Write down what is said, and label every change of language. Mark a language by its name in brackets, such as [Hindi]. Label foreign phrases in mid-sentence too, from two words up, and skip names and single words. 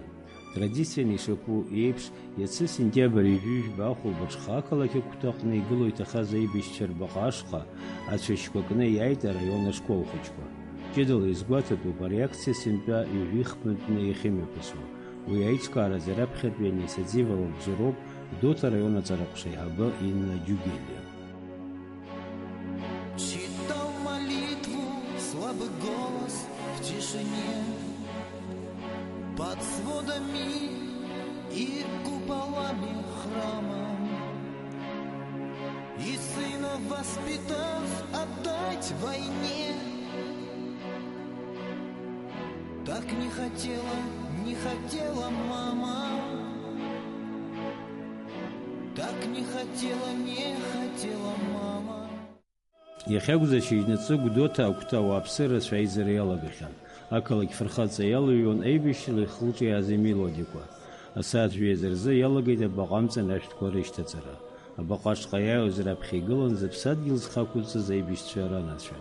[Abkhazian] Традициан ишаԥу еиԥш, иацы сентиабр ижәижәба ахәылбыҽха ақалақь агәҭаҟны игыло иҭахаз аибашьцәа рбаҟа ашҟа ацәашьқәа кны иааит араион ашкол хәыҷқәа. Ҷыдала изгәаҭатәуп ареакциа сынтәа ҩажәихԥнытәны иахьымҩаԥысуа. Уи аиҿкааразы раԥхьатәи аинициатива лабжьароуп Гәдоуҭа араион аҵараҟәша еиҳабы Инна Џьугелиа. [Russian] слабый голос в тишине, под сводами и куполами храма. И сына воспитав, отдать войне. Так не хотела мама. Так не хотела мама. [Abkhazian] Иахьакәзашьа гәдоуҭа агәҭа уааԥсыра рацәаҩеизара иалагахьан. Ақалақь фырхаҵа иалыҩуан еибашьрала ихылҿиааз амелодиақәа. Асааҭ жәеиза рзы иалагеит абаҟамҵан ашәҭқәа рышьҭаҵара. Абаҟаҿҟа иааиуаз раԥхьа игылан зыԥсадгьыл зхақәиҭӡаз аибашьцәа ранацәа.